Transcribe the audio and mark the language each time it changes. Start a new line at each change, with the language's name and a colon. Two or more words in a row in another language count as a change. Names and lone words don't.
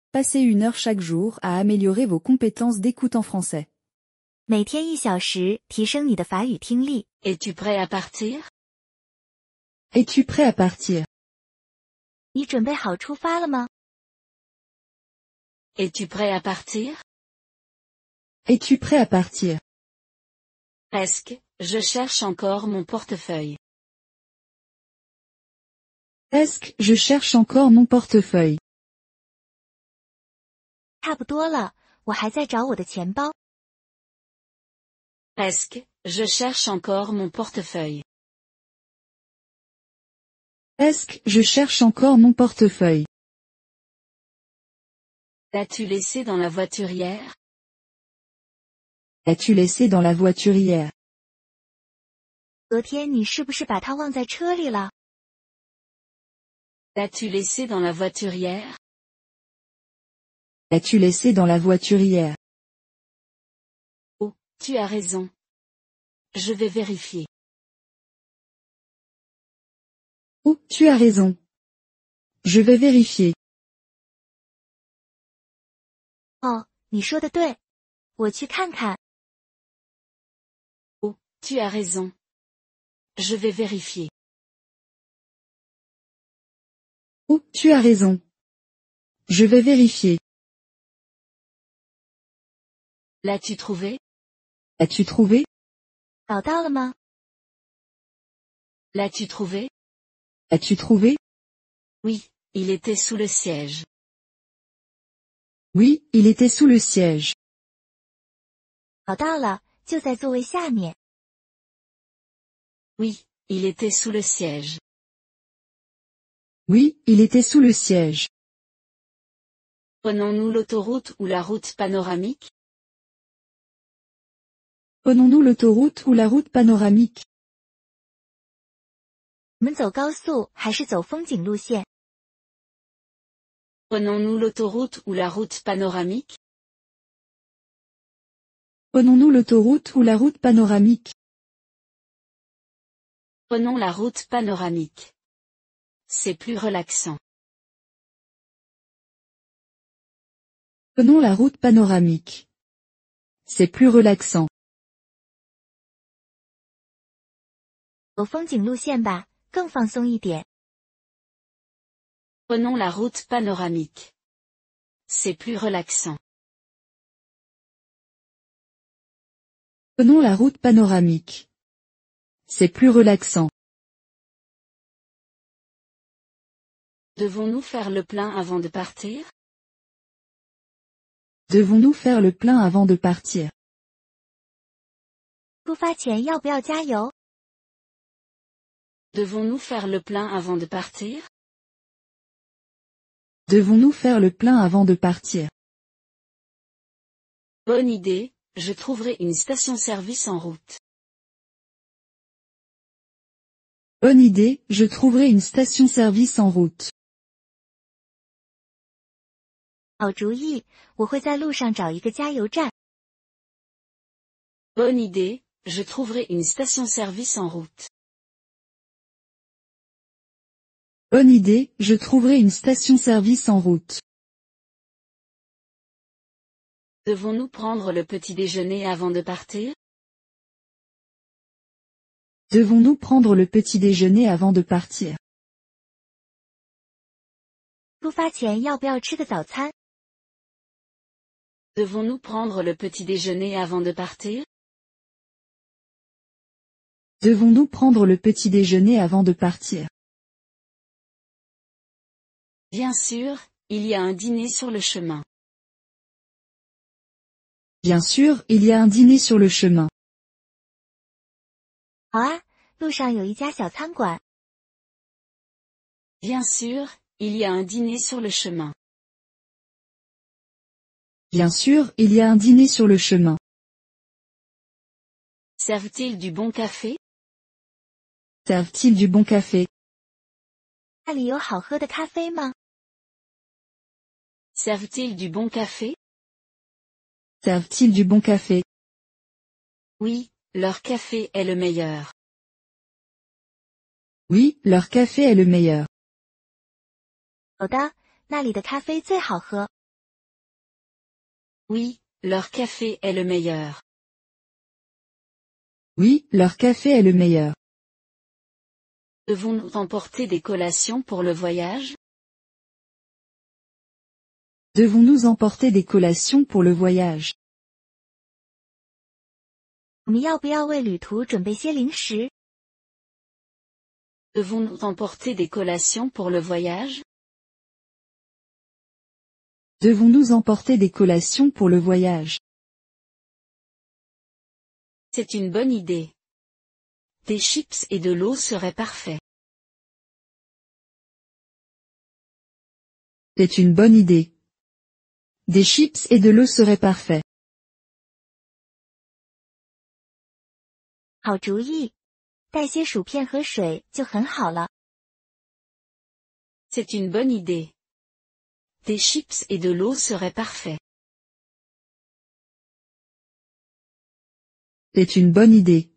French: passez 1 heure chaque jour à améliorer vos compétences d'écoute en français.
Chinese: 每天1小时，提升你的法语听力。
French: Es-tu prêt à partir? Es-tu prêt à partir?
Chinese: 你准备好出发了吗？
French: Es-tu prêt à partir? Es-tu prêt à partir? Presque, je cherche encore mon portefeuille. Presque, je cherche encore mon portefeuille.
Chinese: 差不多了，我还在找我的钱包。
French: Presque, je cherche encore mon portefeuille. Presque, je cherche encore mon portefeuille. L'as-tu laissé dans la voiturière? L'as-tu laissé dans la voiturière?
Chinese: 昨天你是不是把它忘在车里了？
French: L'as-tu laissé dans la voiturière? L'as-tu laissé dans la voiturière? Oh, tu as raison. Je vais vérifier. Oh, tu as raison. Je vais vérifier.
Chinese: 哦，你说的对，我去看看。
French: Oh, tu as raison. Je vais vérifier. Oh, tu as raison. Je vais vérifier. L'as-tu trouvé? As-tu trouvé?
Chinese: 找到了吗？
French: L'as-tu trouvé? As-tu trouvé? Oui, il était sous le siège. Oui, il était sous le siège.
Chinese: 找到了，就在座位下面。
French: Oui, il était sous le siège. Oui, il était sous le siège. Prenons-nous l'autoroute ou la route panoramique? Prenons-nous l'autoroute ou la route panoramique?
Chinese: 我们走高速还是走风景路线？
French: Prenons-nous l'autoroute ou la route panoramique? Prenons-nous l'autoroute ou la route panoramique? Prenons la route panoramique. C'est plus relaxant. Prenons la route panoramique. C'est plus relaxant.
Chinese: 走风景路线吧，更放松一点。
French: Prenons la route panoramique. C'est plus relaxant. Prenons la route panoramique. C'est plus relaxant. Devons-nous faire le plein avant de partir? Devons-nous faire le plein avant de partir?
Chinese: 出发前要不要加油？
French: Devons-nous faire le plein avant de partir? Devons-nous faire le plein avant de partir? Bonne idée, je trouverai une station-service en route. Bonne idée, je trouverai une station-service en route.
Chinese: 好主意，我会在路上找一个加油站。
French: Bonne idée, je trouverai une station-service en route. Bonne idée, je trouverai une station-service en route. Devons-nous prendre le petit déjeuner avant de partir? Devons-nous prendre le petit déjeuner avant de partir?
Chinese: 出发前要不要吃个早餐？
French: Devons-nous prendre le petit déjeuner avant de partir? Devons-nous prendre le petit déjeuner avant de partir? Bien sûr, il y a un dîner sur le chemin. Bien sûr, il y a un dîner sur le chemin.
Chinese: 好啊，路上有一家小餐馆。
French: Bien sûr, il y a un dîner sur le chemin. Bien sûr, il y a un dîner sur le chemin. Servent-ils du bon café? Servent-ils du bon café?
Chinese: 那里有好喝的咖啡吗？
French: Servent-ils du bon café? Servent-ils du bon café? Oui, leur café est le meilleur. Oui, leur café est le meilleur.
Chinese: 有的，那里的咖啡最好喝。
French: Oui, leur café est le meilleur. Oui, leur café est le meilleur. Devons-nous emporter des collations pour le voyage? Devons-nous emporter des collations pour le voyage?
Chinese: 我们要不要为旅途准备些零食？
French: Devons-nous emporter des collations pour le voyage? Devons-nous emporter des collations pour le voyage? C'est une bonne idée. Des chips et de l'eau seraient parfaits. C'est une bonne idée. Des chips et de l'eau seraient parfaits.
Chinese: 好主意，带些薯片和水就很好了。
French: C'est une bonne idée. Des chips et de l'eau seraient parfaits. C'est une bonne idée.